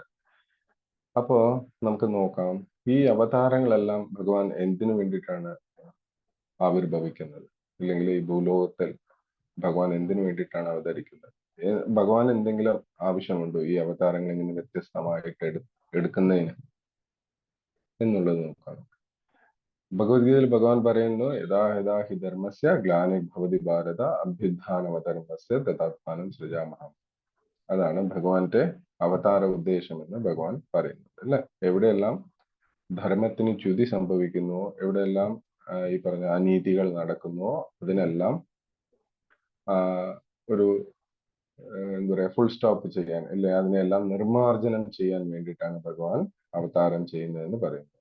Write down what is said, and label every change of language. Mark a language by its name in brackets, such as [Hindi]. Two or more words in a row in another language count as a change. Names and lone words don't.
[Malayalam] അപ്പോ നമുക്ക് നോക്കാം, ഈ അവതാരങ്ങളെല്ലാം ഭഗവാൻ എന്തിനു വേണ്ടിയിട്ടാണ് ആവിർഭവിക്കുന്നത്, ഇല്ലെങ്കിൽ ഈ ഭൂലോകത്തിൽ ഭഗവാൻ എന്തിനു വേണ്ടിയിട്ടാണ് അവതരിക്കുന്നത്? ഭഗവാൻ എന്തെങ്കിലും ആവശ്യമുണ്ടോ ഈ അവതാരങ്ങൾ ഇങ്ങനെ വ്യത്യസ്തമായിട്ട് എടുക്കുന്നതിന് എന്നുള്ളത് നോക്കാം. ഭഗവത്ഗീതയിൽ ഭഗവാൻ പറയുന്നു, [Sanskrit] യഥാ യഥാ ഹി ധർമ്മസ്യ ഗ്ലാനിർഭവതി ഭാരത അഭ്യുത്ഥാനമധർമ്മസ്യ തഥാത്മാനം സൃജാമഹം. [Malayalam] അതാണ് ഭഗവാന്റെ അവതാര ഉദ്ദേശം എന്ന് ഭഗവാൻ പറയുന്നത്, അല്ലെ? എവിടെയെല്ലാം ധർമ്മത്തിന് ച്യുതി സംഭവിക്കുന്നുവോ, എവിടെയെല്ലാം ഈ പറഞ്ഞ അനീതികൾ നടക്കുന്നുവോ, അതിനെല്ലാം ഒരു എന്താ പറയാ, [English] full stop [Malayalam] ചെയ്യാൻ, അല്ലെ അതിനെല്ലാം നിർമാർജനം ചെയ്യാൻ വേണ്ടിയിട്ടാണ് ഭഗവാൻ അവതാരം ചെയ്യുന്നതെന്ന് പറയുന്നത്.